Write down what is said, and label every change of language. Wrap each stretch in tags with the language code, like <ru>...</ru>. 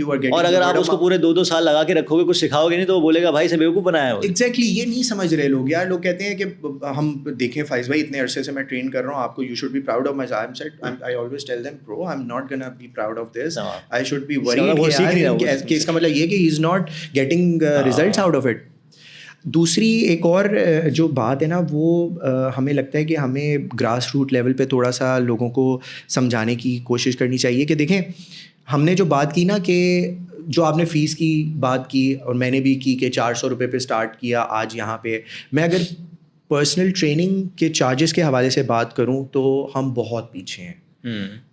<ur>اور اگر آپ اس کو پورے 2 سال لگا کے رکھو گے, کچھ سکھاؤ گے نہیں, تو وہ بولے گا بھائی سے بیوقوف بنایا ہے. ایگزیکٹلی یہ نہیں سمجھ رہے لوگ یار. لوگ کہتے ہیں کہ ہم دیکھیں فائز بھائی اتنے عرصے سے میں ٹرین کر رہا ہوں, آپ کو</ur> <en>You should be proud of my. I always tell them bro I'm not gonna be proud of this. I should be worried</en> <ur>کہ اس کا مطلب یہ کہ</ur> <en>he is not getting results out of it.</en> <ur>دوسری ایک اور جو بات ہے نا, وہ ہمیں لگتا ہے کہ ہمیں گراس روٹ لیول پہ تھوڑا سا لوگوں کو سمجھانے کی کوشش کرنی چاہیے. کہ دیکھیں ہم نے جو بات کی نا, کہ جو آپ نے فیس کی بات کی اور میں نے بھی کی کہ 400 روپے پہ اسٹارٹ کیا, آج یہاں پہ میں اگر پرسنل ٹریننگ کے چارجز کے حوالے سے بات کروں تو ہم بہت پیچھے ہیں.</ur>